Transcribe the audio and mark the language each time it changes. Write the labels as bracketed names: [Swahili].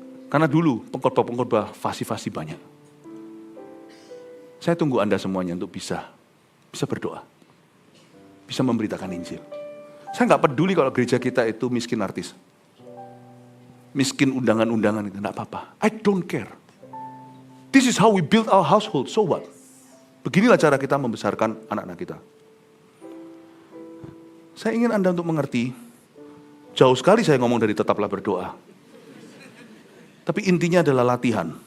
[Indonesian] Karena dulu pengkhotbah fasi-fasi banyak. Saya tunggu Anda semuanya untuk bisa berdoa. Bisa memberitakan Injil. Saya nggak peduli kalau gereja kita itu miskin artis. Miskin undangan-undangan itu, enggak apa-apa. [English] I don't care. This is how we build our household, so what? [Indonesian] Beginilah cara kita membesarkan anak-anak kita. Saya ingin Anda untuk mengerti, jauh sekali saya ngomong dari tetaplah berdoa. Tapi intinya adalah latihan.